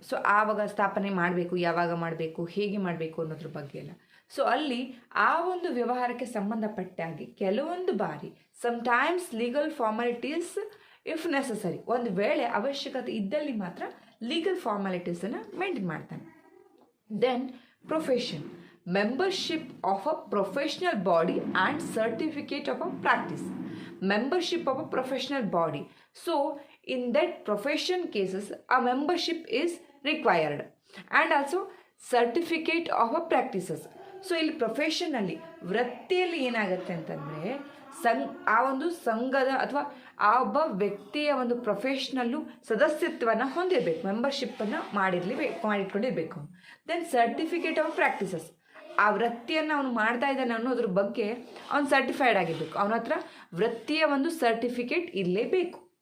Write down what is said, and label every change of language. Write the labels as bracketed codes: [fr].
[kn] So ಆವಾಗ ಸ್ಥಾಪನೆ ಮಾಡಬೇಕು, ಯಾವಾಗ ಮಾಡಬೇಕು, ಹೇಗೆ ಮಾಡಬೇಕು ಅನ್ನೋದ್ರ ಬಗ್ಗೆ ಎಲ್ಲ. ಸೊ ಅಲ್ಲಿ ಆ ಒಂದು ವ್ಯವಹಾರಕ್ಕೆ ಸಂಬಂಧಪಟ್ಟಾಗಿ ಕೆಲವೊಂದು ಬಾರಿ [en] sometimes legal formalities if necessary, [kn] ಒಂದು ವೇಳೆ ಅವಶ್ಯಕತೆ ಇದ್ದಲ್ಲಿ ಮಾತ್ರ ಲೀಗಲ್ ಫಾರ್ಮಾಲಿಟೀಸನ್ನು ಮೇಂಟೈನ್ ಮಾಡ್ತಾನೆ. [en] Then profession, membership of a professional body and certificate of a practice. Membership of a professional body. So in that profession cases a membership is required and also certificate of a practices. [kn] So ಇಲ್ಲಿ ಪ್ರೊಫೆಷನಲ್ಲಿ, ವೃತ್ತಿಯಲ್ಲಿ ಏನಾಗುತ್ತೆ ಅಂತಂದರೆ ಆ ಒಂದು ಸಂಘದ ಅಥವಾ ಆ ಒಬ್ಬ ವ್ಯಕ್ತಿಯ ಒಂದು ಪ್ರೊಫೆಷ್ನಲ್ಲು ಸದಸ್ಯತ್ವವನ್ನು ಹೊಂದಿರಬೇಕು, ಮೆಂಬರ್ಶಿಪ್ಪನ್ನು ಮಾಡಿಟ್ಕೊಂಡಿರಬೇಕು. [en] then certificate of practices, [kn] ಆ ವೃತ್ತಿಯನ್ನು ಅವನು ಮಾಡ್ತಾ ಇದ್ದಾನೆ ಅನ್ನೋದ್ರ ಬಗ್ಗೆ ಅವನು ಸರ್ಟಿಫೈಡ್ ಆಗಿರಬೇಕು, ಅವನ ಹತ್ರ ವೃತ್ತಿಯ ಒಂದು ಸರ್ಟಿಫಿಕೇಟ್ ಇರಲೇಬೇಕು.